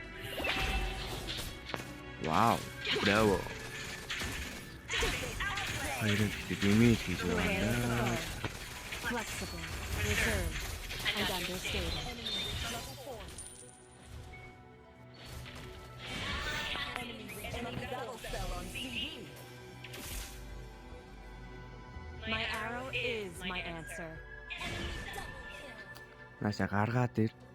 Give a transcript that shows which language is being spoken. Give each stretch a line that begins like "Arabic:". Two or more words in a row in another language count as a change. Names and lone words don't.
English: Wow, bravo.
Mongolian: Хоёрын гэдэг имэйл хийж
English: The
Mongolian: байгаа
English: way
Mongolian: юм
English: of the
Mongolian: даа.
English: gods. Flexible, reserved, and understated. My arrow is my answer.
Mongolian: Нааша гаргаад ир.